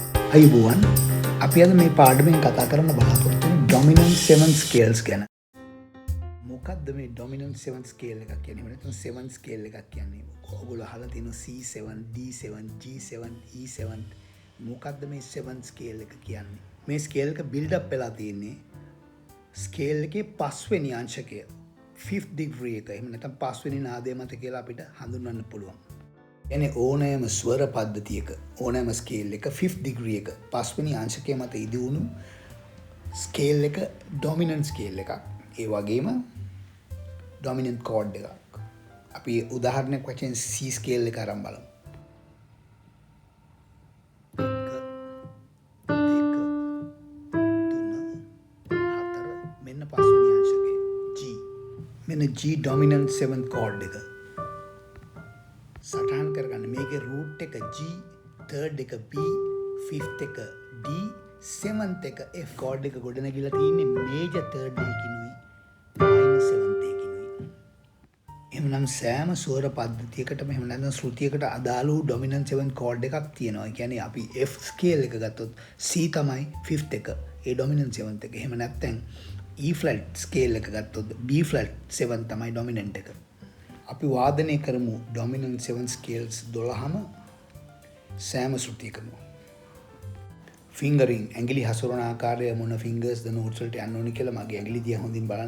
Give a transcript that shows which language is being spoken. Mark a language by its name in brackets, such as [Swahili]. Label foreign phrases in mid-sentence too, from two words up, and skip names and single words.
[Sinhala] අයිබෝවන් අපි අද මේ පාඩමෙන් කතා කරන්න බලාපොරොත්තු වෙන්නේ [English] dominant 7 scales [Sinhala] ගැන. මොකක්ද මේ [English] dominant 7 scale [Sinhala] එකක් කියන්නේ? නැත්නම් 7 scale එකක් කියන්නේ. ඔයගොල්ලෝ අහලා තියෙනවා C7, D7, G7, E7. මොකක්ද මේ 7 scale එක කියන්නේ? මේ scale එක [English] build up [Sinhala] වෙලා තියෙන්නේ scale එකේ 5 වෙනි අංශකය 5th degree එක. එහෙම නැත්නම් 5 වෙනි නාදය මත කියලා අපිට හඳුන්වන්න පුළුවන්. එන ඕනෑම ස්වර පද්ධතියක ඕනෑම ස්කේල් එක 5th degree එක 5 වෙනි අංශකය මත ඉදිවුණු ස්කේල් එක [English] dominant scale [Sinhala] එකක්. ඒ වගේම [English] dominant chord [Sinhala] එකක්. අපි උදාහරණයක් වශයෙන් C ස්කේල් එක අරන් බලමු. 1 2 3 4 මෙන්න 5 වෙනි අංශකය G. මෙන්න [English] G dominant 7th chord [Sinhala] එක. සටහන් කරගන්න මේකේ root එක G, third එක B, fifth එක D, seventh එක F. chord එක ගොඩනැගිලා තියෙන්නේ [English] major third [Sinhala] එකකිනුයි [English] minor seventh [Sinhala] එකකිනුයි. එහෙනම් සෑම ස්වර පද්ධතියකටම එහෙම නැත්නම් ශ්‍රුතියකට අදාළ වූ [English] dominant 7 chord [Sinhala] එකක් තියෙනවා. ඒ කියන්නේ අපි F scale එක ගත්තොත් C තමයි fifth එක. ඒ [English] dominant 7th [Sinhala] එක. එහෙම නැත්නම් [English] E flat scale [Sinhala] එක ගත්තොත් B flat 7 තමයි dominant එක. අපි වාදනය කරමු [English] dominant 7 scales [Sinhala] 12ම සෑම ශ්‍රුතියකම. fingering ඇඟිලි හසුරන ආකාරය මොන fingers ද notes වලට යන්න ඕනි කියලා මගේ ඇඟිලි දිහා හොඳින් බලන්න.